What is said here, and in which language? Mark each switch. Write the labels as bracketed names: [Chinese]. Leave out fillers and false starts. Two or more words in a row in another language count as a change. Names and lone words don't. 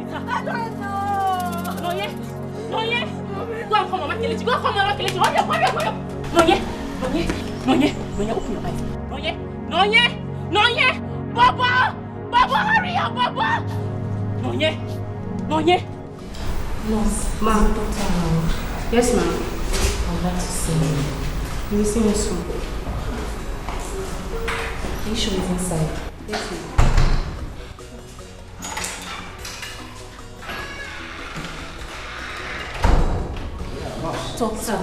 [English] Nonye! Nonye! Go and call Mama Kelechi. Go and call Mama Kelechi. Hurry up, hurry up, hurry up. Nonye! Nonye! Nonye! Nonye, open your eyes. Nonye! Nonye! Nonye! Baba! Baba, hurry up, Baba! Nonye! Nonye! Nurse, ma'am, doctor. Yes, ma'am. I'd like to see you. You will see me soon. Are you sure he's inside? Yes, ma'am. Doctor.